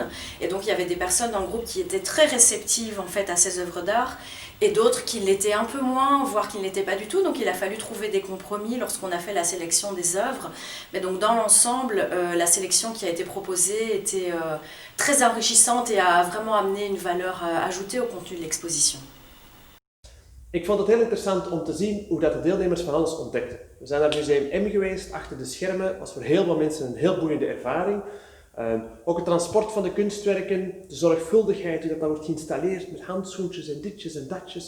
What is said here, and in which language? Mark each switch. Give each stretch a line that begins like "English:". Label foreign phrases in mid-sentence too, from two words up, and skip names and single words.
French: Et donc il y avait des personnes dans le groupe qui étaient très réceptives en fait à ces œuvres d'art et d'autres qui l'étaient un peu moins, voire qui ne l'étaient pas du tout. Donc il a fallu trouver des compromis lorsqu'on a fait la sélection des œuvres. Mais donc dans l'ensemble, la sélection qui a été proposée était très enrichissante et a vraiment amené une valeur ajoutée au contenu de l'exposition.
Dutch: Ik vond het heel interessant om te zien hoe dat de deelnemers van alles ontdekten. We zijn naar Museum M geweest, achter de schermen, was voor heel veel mensen een heel boeiende ervaring. Ook het transport van de kunstwerken, de zorgvuldigheid, hoe dat wordt geïnstalleerd met handschoentjes en ditjes en datjes.